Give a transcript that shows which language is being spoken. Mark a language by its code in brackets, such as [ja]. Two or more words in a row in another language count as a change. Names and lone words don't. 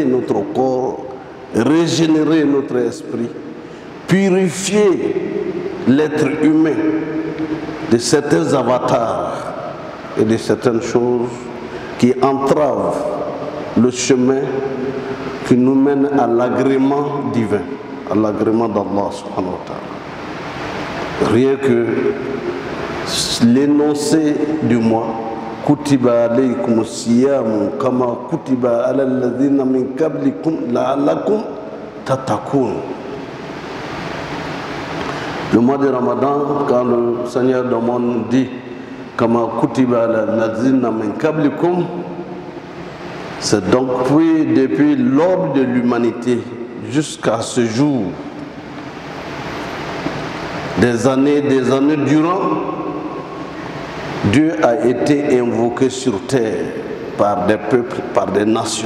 [fr] notre corps, régénérer notre esprit, purifier l'être humain de certains avatars et de certaines choses qui entravent le chemin qui nous mène à l'agrément divin, à l'agrément d'Allah [ar] سبحانه وتعالى. [fr] Rien que l'énoncé du mois, [ar] كتب عليكم الصيام كما كتب على الذين من قبلكم لعلكم تتقون. [fr] Le mois de Ramadan, quand le Seigneur du monde dit [ar] كما كتب على الذين من قبلكم, [fr] c'est donc depuis l'aube de l'humanité jusqu'à ce jour, des années durant, Dieu a été invoqué sur terre par des peuples, par des nations.